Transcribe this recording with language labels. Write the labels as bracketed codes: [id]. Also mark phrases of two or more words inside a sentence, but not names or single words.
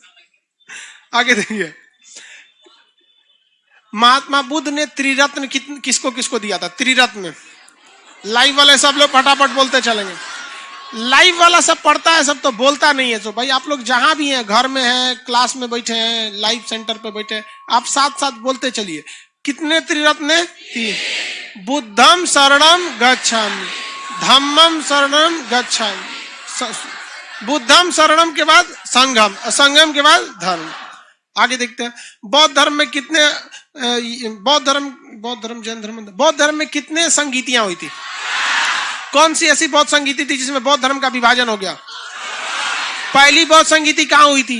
[hi] आगे देखिए, महात्मा बुद्ध ने त्रिरत्न किसको किसको दिया था? त्रिरत्न। लाइव वाले सब लोग फटाफट बोलते चलेंगे। लाइव वाला सब पढ़ता है, सब तो बोलता नहीं है। तो भाई आप लोग जहां भी हैं, घर में हैं, क्लास में बैठे हैं, लाइव सेंटर पे बैठे हैं, आप साथ साथ बोलते चलिए। कितने त्रिरत्न? 3। [pi] बुद्धम शरणम गच्छामि, धम्मम शरणम गच्छामि, बुद्धम शरणम [hi] के बाद संघम, संगम के बाद धर्म। आगे देखते हैं, बौद्ध धर्म में कितने बौद्ध धर्म जैन धर्म, बौद्ध धर्म में कितने संगीतियां हुई थी? कौन सी ऐसी बौद्ध संगीति थी जिसमें बौद्ध धर्म का विभाजन हो गया? पहली बौद्ध संगीति कहां हुई थी?